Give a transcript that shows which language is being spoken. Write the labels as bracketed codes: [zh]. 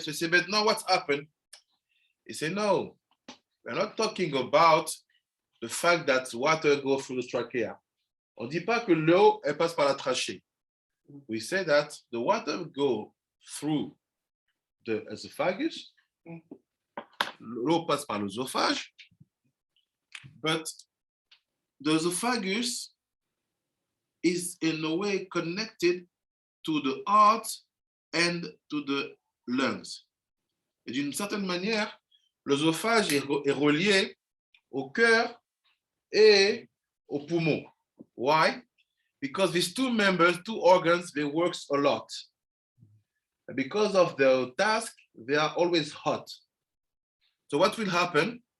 [en] So he said, but now what's happened? He said, no, we're not talking about the fact that water goes through the trachea. [fr] On ne dit pas que l'eau, elle passe par la trachée. [en] We say that the water go through the esophagus, [fr] l'eau passe par l'œsophage, [en] but the esophagus is in a way connected to the heart and to the lungs. [fr] Et d'une certaine manière, l'œsophage est relié au cœur et au poumon. [en] Why? Because these two members, two organs, they work a lot. And because of their task, they are always hot. So what will happen?